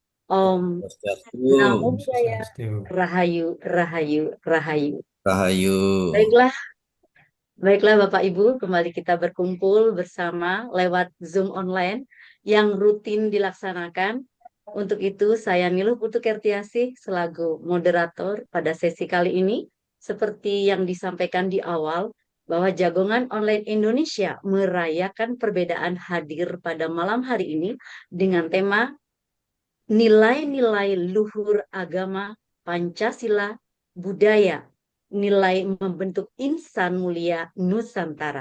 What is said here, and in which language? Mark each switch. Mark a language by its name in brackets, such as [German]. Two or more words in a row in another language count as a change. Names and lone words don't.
[Sanskrit] Om Namo Swastiastu. Buddhaya, Swastiastu. [Javanese] Rahayu, Rahayu, Rahayu. Rahayu. [Indonesian] Baiklah, baiklah Bapak Ibu, kembali kita berkumpul bersama lewat Zoom online yang rutin dilaksanakan. Untuk itu, saya Niluh Putu Kertiasih selaku moderator pada sesi kali ini. Seperti yang disampaikan di awal, bahwa Jagongan Online Indonesia merayakan perbedaan hadir pada malam hari ini dengan tema nilai-nilai luhur agama, Pancasila, budaya, nilai membentuk insan mulia Nusantara.